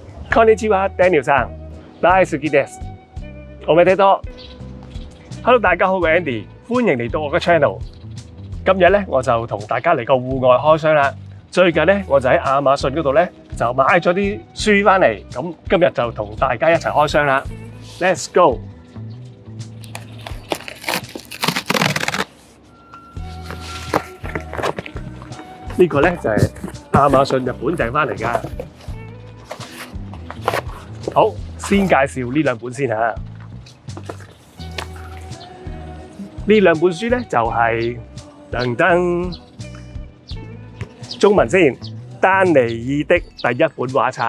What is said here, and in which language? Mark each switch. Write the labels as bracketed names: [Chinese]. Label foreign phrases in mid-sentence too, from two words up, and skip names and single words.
[Japanese] こんにちは ，Daniel さん，大好きです。 [Cantonese] 我未睇多。Hello， 大家好，我係 Andy， 歡迎嚟到我嘅 channel。今日咧我就同大家嚟個戶外開箱啦。最近咧我就喺亞馬遜嗰度咧就買咗啲書翻嚟，咁今日就同大家一齊開箱啦。 [English] Let's go！ [Cantonese] 呢個咧就係亞馬遜日本訂翻嚟㗎。好，先介紹呢兩本先嚇。呢兩本書咧就係噔噔中文先，丹尼爾的第一本畫冊。